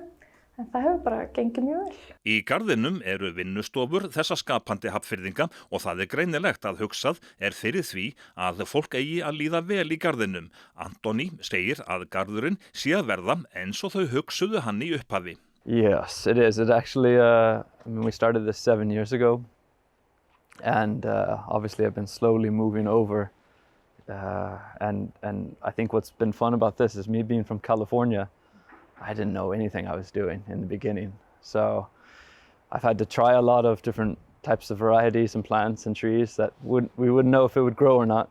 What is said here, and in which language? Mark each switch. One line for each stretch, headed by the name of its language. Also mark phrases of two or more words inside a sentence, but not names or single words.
Icelandic: En það hefur bara gengið mjög vel. Í garðinum eru vinnustofur þessa skapandi Hafnfirðinga og það greinilegt að hugsað fyrir því að fólk eigi að líða vel í garðinum. Antoni segir að garðurinn sé að verða eins og þau hugsuðu hann í upphafi.
English: Yes, it is. It actually, we started this 7 years ago, and obviously I've been slowly moving over. And I think what's been fun about this is me being from California. I didn't know anything I was doing in the beginning, so I've had to try a lot of different types of varieties and plants and trees that we wouldn't know if it would grow or not.